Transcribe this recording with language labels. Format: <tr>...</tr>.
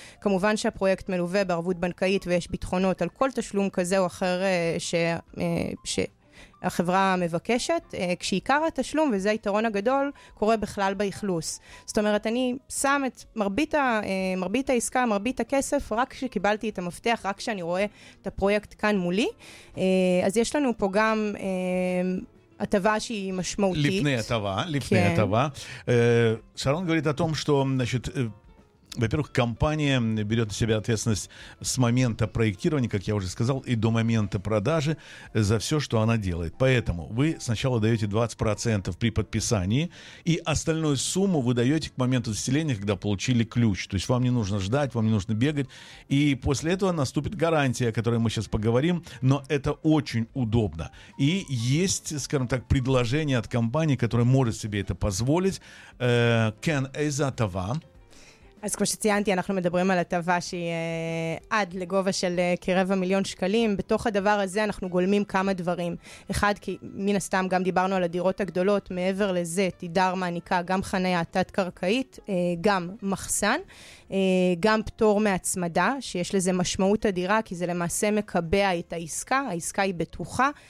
<he>כמובן שהפרויקט מלווה בערבות בנקאית ויש ביטחונות על כל תשלום כזה או אחר שהחברה מבקשת, כשעיקר התשלום, וזה היתרון הגדול, קורה בכלל באכלוס. זאת אומרת, אני שם את מרבית העסקה, מרבית הכסף, רק כשקיבלתי את המפתח, רק כשאני רואה את הפרויקט כאן מולי. אז יש לנו פה גם הטבה שהיא משמעותית. לפני הטבה.</he> <ru>שרון говорит о том, что, значит, во-первых, компания берет на себя ответственность с момента проектирования, как я уже сказал, и до момента продажи за все, что она делает. Поэтому вы сначала даете 20% при подписании, и остальную сумму вы даете к моменту заселения, когда получили ключ. То есть вам не нужно ждать, вам не нужно бегать. И после этого наступит гарантия, о которой мы сейчас поговорим, но это очень удобно. И есть, скажем так, предложение от компании, которая может себе это позволить. Can is a tava.</ru> <he>אז כמו שציינתי, אנחנו מדברים על הטבה שהיא עד לגובה של כרבע מיליון שקלים. בתוך הדבר הזה אנחנו גולמים כמה דברים. אחד, כי מן הסתם גם דיברנו על הדירות הגדולות, מעבר לזה תידר מעניקה גם חניה תת-קרקעית, גם מחסן, גם פטור מהצמדה, שיש לזה משמעות אדירה, כי זה למעשה מקבע את העסקה, העסקה היא בטוחה.</he>